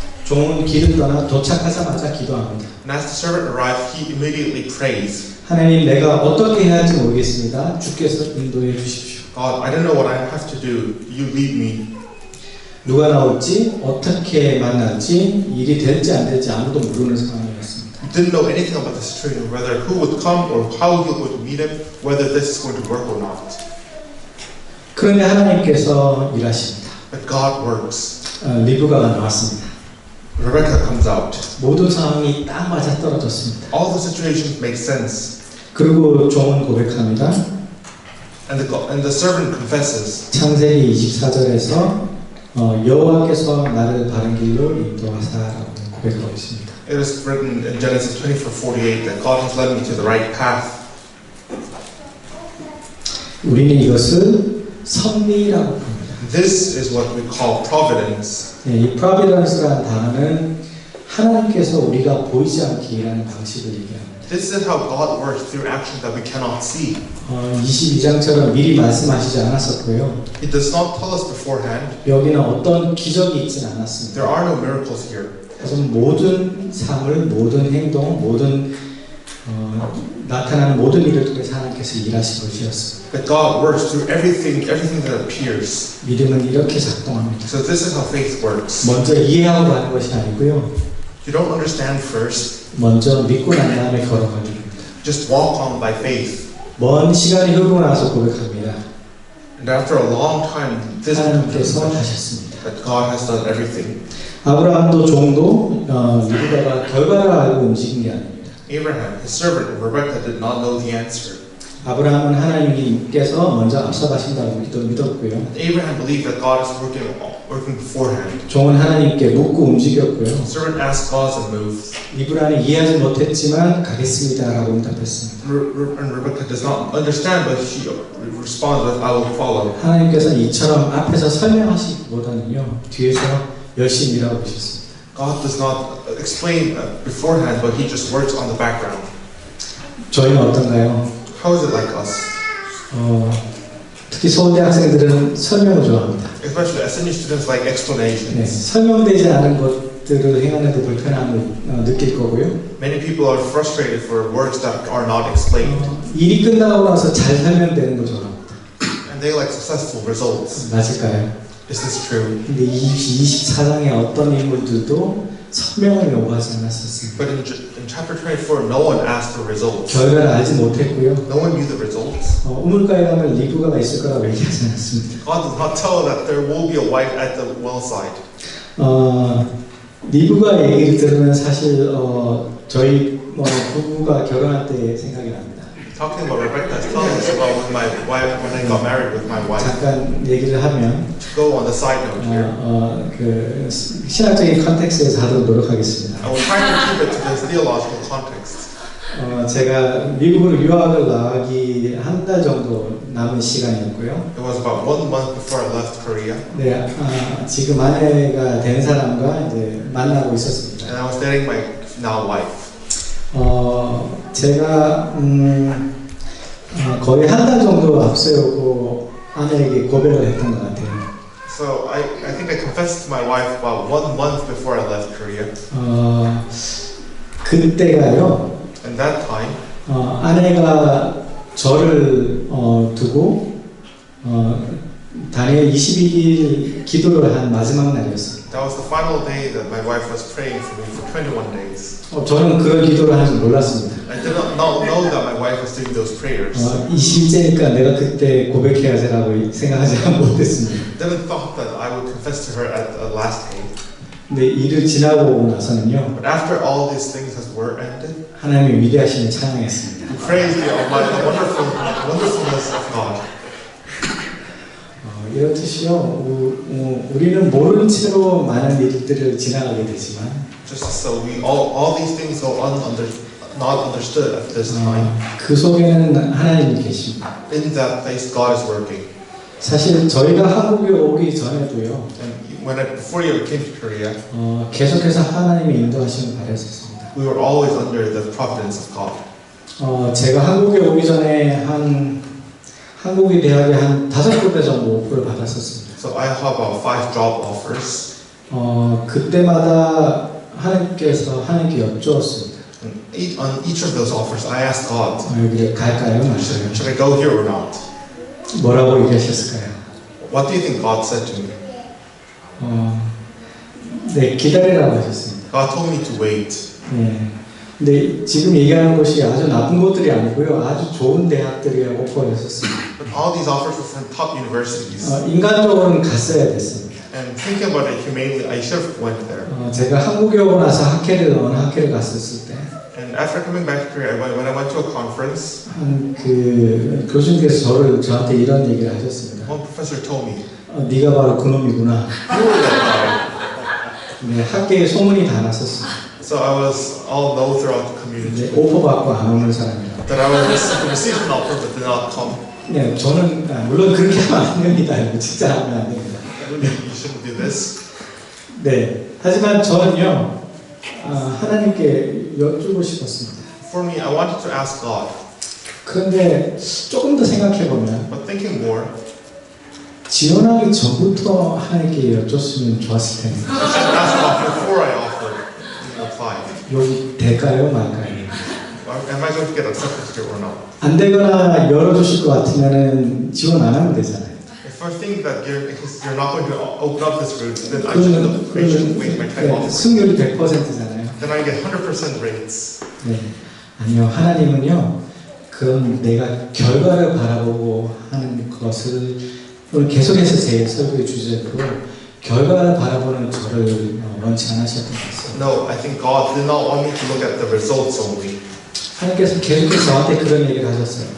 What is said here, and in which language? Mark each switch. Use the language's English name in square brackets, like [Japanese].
[Korean] 종은 길을 떠나 도착하자마자 기도합니다. [English] And as the servant arrives, he immediately prays, [Korean] 하나님, 내가 어떻게 해야 할지 모르겠습니다. 주께서 인도해 주십시오. [English] God, I don't know what I have to do. You lead me. [Korean] 누가 나올지, 어떻게 만날지, 일이 될지 안 될지 아무도 모르는 상황이었습니다. [English] He didn't know anything about the situation, whether who would come or how he would meet him, whether this is going to work or not. [Korean] 그런데 하나님께서 일하십니다. [English] But God works. [Korean] 리브가가 나왔습니다. [English] Rebecca comes out. [Korean] 모든 상황이 딱 맞아 떨어졌습니다. [English] All the situations make sense. [Korean] 그리고 종은 고백합니다. [English] And the servant confesses. [Korean] 창세기 24절에서 여호와께서 나를 바른 길로 인도하사라고 고백하고 있습니다. [English] It is written in Genesis 24:48 that God has led me to the right path. [Korean] 우리는 이것을 섭리라고 부릅니다. [English] This is what we call providence. [Korean] 이 providence라는 단어는 하나님께서 우리가 보이지 않게 일하는 방식을 얘기합니다. [English] This is how God works through actions that we cannot see. [Korean] 22장처럼 미리 말씀하시지 않았었고요. [English] He does not tell us beforehand. [Korean] 여기는 어떤 기적이 있지는 않았습니다. [English] There are no miracles here. [Korean] 하지만 모든 삶을, 모든 행동, 모든 나타나는 모든 일을 통해서 하나님께서 일하신 것이었습니다. [English] But God works through everything that appears. [Korean] 믿음은 이렇게 작동합니다. [English] So this is how faith works. [Korean] 먼저 이해하고 가는 것이 아니고요. [English] You don't understand first. [Korean] 먼저 믿고 난 다음에 걸어가는 겁니다. [English] Just walk on by faith. [Korean] 먼 시간이 흐르고 나서 고백합니다. [English] And after a long time, this [Korean] 하나님께서 [English] becomes [Korean] 하셨습니다. [English] that God has done everything. [Korean] 아브라함도 종도 리브가가 결과를 알고 움직인 게 아닙니다. [English] Abraham, his servant Rebekah, did not know the answer. [Korean] 아브라함은 하나님께서 먼저 앞서가신다고 믿었고요. [English] Abraham believed that God is working beforehand. [Korean] 종은 하나님께 묻고 움직였고요. [English] The servant asked God and moved. [Korean] 리브라는 이해하지 못했지만 가겠습니다라고 응답했습니다. [English] And Rebekah does not understand, but she responds with, "I will follow." [Korean] 하나님께서는 이처럼 앞에서 설명하시기보다는요, 뒤에서 열심히 일하고 계셨습니다. [English] God does not explain beforehand, but He just works on the background. [Korean] 저희는 어떤가요? [English] How is it like us? [Korean] 특히 서울대 학생들은 설명을 좋아합니다. [English] Especially SNU students like [Korean] 네, [English] explanations. [Korean] 설명되지 않은 것들을 행하는데 불편함을 느낄 거고요. [English] Many people are frustrated for works that are not explained, [Korean] 일이 끝나고 나서 잘 설명되는 거 좋아합니다. [English] and they like successful results. [Korean] 맞을까요? [English] Is this true? [Korean] 근데 24장의 어떤 인물들도 설명을 요구하지 않았었습니다. [English] But in chapter 24, no one asked for results. [Korean] 결과를 알지 못했고요. [English] No one knew the results. [Korean] 우물가에 가면 리브가가 있을 거라고 얘기하지 않았습니다. [English] God does not tell that there will be a wife at the well side. [Korean] 리브가 얘기를 들으면 사실 저희 부부가 결혼할 때 생각이 납니다. [English] Talking about Rebecca is telling us about when I got married with my wife. [Korean] 잠깐 얘기를 하면 [English] To go on the side note here, [Korean] 그 신학적인 컨텍스트에서 하도록 노력하겠습니다. [English] I will try to keep it to this theological context. [Korean] 제가 미국으로 유학을 나가기 한 달 정도 남은 시간이었고요. [English] It was about 1 month before I left Korea, [Korean] 네, 지금 아내가 된 사람과 이제 만나고 있었습니다. [English] and I was dating my now wife. [Korean] 제가 거의 한 달 정도 앞세우고 아내에게 고백을 했던 것 같아요. [English] So I think I confessed to my wife about 1 month before I left Korea. [Korean] 그때가요. [English] And that time, [Korean] 아내가 저를 두고 다니엘 22일 기도를 한 마지막 날이었어요. [English] that was the final day that my wife was praying for me for 21 days. [Korean] 저는 그런 기도를 하는 줄 몰랐습니다. [English] I did not know that my wife was doing those prayers. [Korean] 20일째니까 내가 그때 고백해야지라고 생각하지 못했습니다. [English] Didn't thought that I would confess to her at the last day. [Korean] 근데 일을 지나고 나서는요. [English] But after all these things were ended, [Korean] 하나님의 위대하심을 찬양했습니다. [English] we praised the Almighty, the wonderfulness of God. [Korean] 이렇듯이요. 우리는 모르는 채로 많은 일들을 지나가게 되지만, [English] Just so we all these things go not understood at this time. [Korean] 그 속에는 하나님이 계십니다. [English] In that place, God is working. [Korean] 사실 저희가 한국에 오기 전에도요. [English] And before you came to Korea, [Korean] 계속해서 하나님의 인도하심을 바랬었습니다. [English] we were always under the providence of God. [Korean] 제가 한국에 오기 전에 한국의 대학에 한 5군데 정도 오프를 받았었습니다. [English] So I have about 5 job offers. [Korean] 그때마다 하나님께 여쭈었습니다. [English] And on each of those offers, I asked God, [Korean] 여기를 갈까요, 말까요? [English] should I go here or not? [Korean] 뭐라고 얘기하셨을까요? [English] What do you think God said to me? [Korean] 네, 기다리라고 하셨습니다. [English] God told me to wait. [Korean] 네. 근데 지금 얘기하는 것이 아주 나쁜 곳들이 아니고요, 아주 좋은 대학들이 오퍼였었습니다. [English] But all these offers were from top universities. [Korean] 인간적으로는 갔어야 됐습니다. [English] And thinking about it humanely, I should have went there. [Korean] 제가 한국에 오고 나서 어느 학회를 갔었을 때, [English] And after coming back to Korea, when I went to a conference, [Korean] 그 교수님께서 저한테 이런 얘기를 하셨습니다. [English] one professor told me, [Korean] 네가 바로 그놈이구나. [English] "You were that guy." [Korean] 네, 학계에 소문이 다 났었습니다. [English] So I was all known throughout the community [Korean] 오퍼 받고 안 오는 사람이라. [English] that I was received an offer but did not come. [Korean] 네, 저는 물론 그렇게 하면 안 됩니다. 진짜 하면 안 됩니다. [English] You shouldn't do this. [Korean] 네, 하지만 저는요 하나님께 여쭈고 싶었습니다. [English] for me, I wanted to ask God, [Korean] 그런데 조금 더 생각해 보면 [English] but thinking more, [Korean] 지원하기 전부터 하나님께 여쭙으면 좋았을 텐데 [English] I should ask God before I offer and apply. [Korean] 여기 될까요, 말까요? [English] Am I going to get accepted here or not? [Korean] 안 되거나 열어주실 것 같으면은 지원 안 하면 되잖아요. [English] If I think that you're not going to open up this route, then I shouldn't waste my time offering. [Korean] 승률이 100%잖아요. [English] Then I get 100% rates. [Korean] 네. 아니요, 하나님은요, 그건 내가 결과를 바라보고 하는 것을 오늘 계속해서 제 설교의 주제로 결과를 바라보는 저를 원치 않으셨던 것 같습니다. [English] No, I think God did not want me to look at the results only. [Korean] 하나님께서 계속해서 저한테 그런 얘기를 하셨어요.